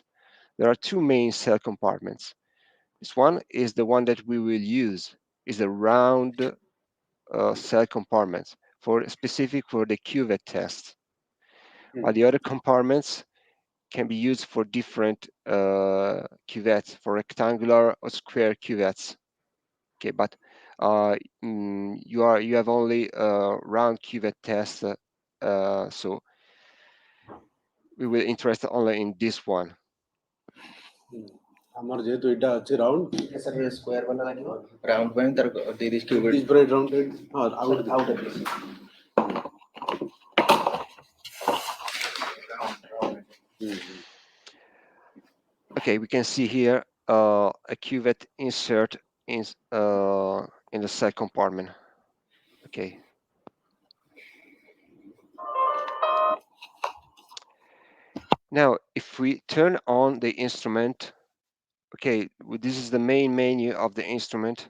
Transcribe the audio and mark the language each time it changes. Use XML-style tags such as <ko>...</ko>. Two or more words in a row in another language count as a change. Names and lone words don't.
<en>There are two main cell compartments. This one is the one that we will use, is a round cell compartment for specific for the cuvette test, while the other compartments can be used for different cuvettes, for rectangular or square cuvettes. Okay, but uh, you have only round cuvette test, so we will interest only in this one.</en> <or>ଆମର ଯେହେତୁ ଏଇଟା ଅଛି ରାଉଣ୍ଡ</or> <hi>सर ये स्क्वायर वाला</hi> <or>ଲାଗିବ ରାଉଣ୍ଡ ପାଇଁ ତାର ଦେଇଦେଇଛି</or> <en>it</en> <or>କ୍ୟୁବିଟ୍</or> <en>is bright rounded</en> <or>ହଁ ଆଉ ସରି ଗୋଟେ ଆଉ ଗୋଟେ</or> <en>Okay, we can see here a cuvette insert in in the cell compartment. Okay. Now, if we turn on the instrument, okay, this is the main menu of the instrument.</en>